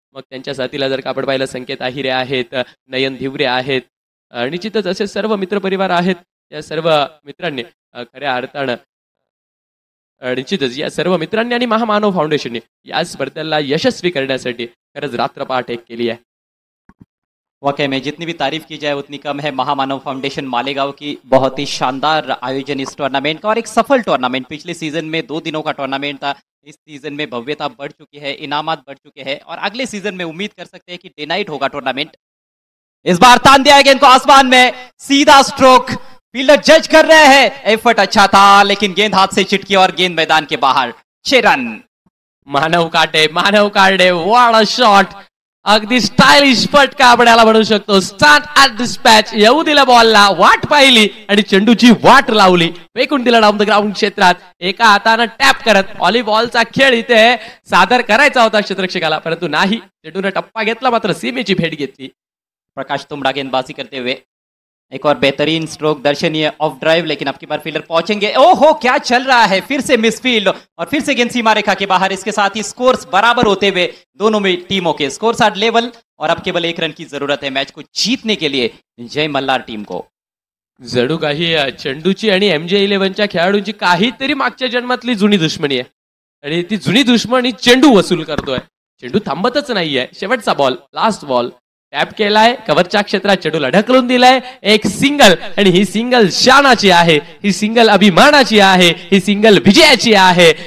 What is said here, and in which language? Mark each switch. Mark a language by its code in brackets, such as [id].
[mr] मग त्यांच्या साथीला जर का आपण पाहिलं संकेत आहिरे आहेत, नयन धिवरे आहेत, निश्चितच असे सर्व मित्रपरिवार आहेत। या सर्व मित्रांनी खऱ्या अर्थानं निश्चितच या सर्व मित्रांनी आणि महामानव फाउंडेशनने या स्पर्धेला यशस्वी करण्यासाठी खरंच रात्रपाठ एक केली आहे। [hi] वाकई में जितनी भी तारीफ की जाए उतनी कम है। महामानव फाउंडेशन मालेगांव की बहुत ही शानदार आयोजन इस टूर्नामेंट का और एक सफल टूर्नामेंट। पिछले सीजन में 2 दिनों का टूर्नामेंट था, इस सीजन में भव्यता बढ़ चुकी है, इनामात बढ़ चुके हैं और अगले सीजन में उम्मीद कर सकते हैं कि डे नाइट होगा टूर्नामेंट। इस बार तान दिया गेंद को आसमान में, सीधा स्ट्रोक, फील्डर जज कर रहे हैं, एफर्ट अच्छा था लेकिन गेंद हाथ से छिटकी और गेंद मैदान के बाहर। 6 रन। [mr] मानव काटे, [en] what a shot, [mr] अगदी स्टाइलिश फटका आपण याला म्हणू शकतो। [en] start at dispatch, [mr] येऊ दिला बॉलला, वाट पाहिली आणि चेंडूची वाट लावली, फेकून दिला डाऊन द ग्राउंड क्षेत्रात। एका हातानं टॅप करत व्हॉलीबॉलचा खेळ इथे सादर करायचा होता क्षेत्ररक्षकाला, परंतु नाही, चेंडूने टप्पा घेतला, मात्र सीमेची भेट घेतली। [hi] प्रकाश तुमड़ा गेंदबाजी करते हुए, एक और बेहतरीन स्ट्रोक दर्शनीय ऑफ ड्राइव, लेकिन अब की बार फील्डर पहुंचेंगे। ओहो क्या चल रहा है, फिर से मिसफील्ड और फिर से गेंद सीमा रेखा के बाहर। इसके साथ ही स्कोर्स बराबर होते हुए दोनों में टीमों के [en] scores are level [hi] और अब केवल 1 रन की जरूरत है मैच को जीतने के लिए जय मल्हार टीम को। [mr] जणू काही चेंडूची आणि MJ11च्या खेळाडूंची काहीतरी मागच्या जन्मातली जुनी दुश्मनी आहे आणि ती जुनी दुश्मनी चेंडू वसूल करतोय। चेंडू थांबतच नाहीये, शेवटचा बॉल, लास्ट बॉल टॅप केलाय, कव्हरच्या क्षेत्रात चेंडूला ढकलून दिलाय, एक सिंगल आणि ही सिंगल शानाची आहे, ही सिंगल अभिमानाची आहे, ही सिंगल विजयाची आहे।